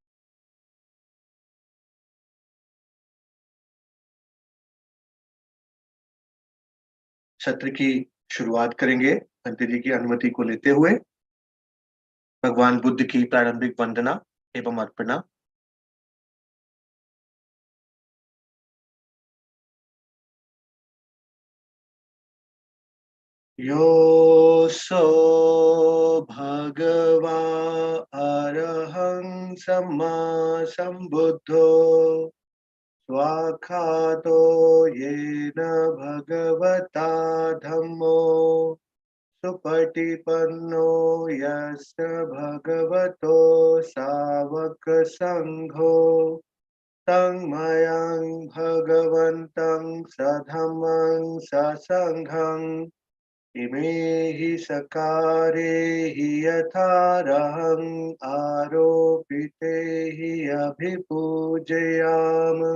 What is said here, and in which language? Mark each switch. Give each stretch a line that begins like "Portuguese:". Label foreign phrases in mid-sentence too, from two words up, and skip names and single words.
Hindi: सत्र की शुरुआत करेंगे भंते जी की अनुमति को लेते हुए। भगवान बुद्ध की प्रारंभिक वंदना एवं अर्पणा।
Pali: योऽसो भगवा अरहं सम्मा सम्बुद्धो स्वाखातो येन भगवता धम्मो सुपटिपन्नो यस्य भगवतो सावकसङ्घो तं मयं भगवन्तं सधम्मं ससङ्घम् इमे हि सकारे हि यथारहं आरोपिते हि अभिपूजयाम।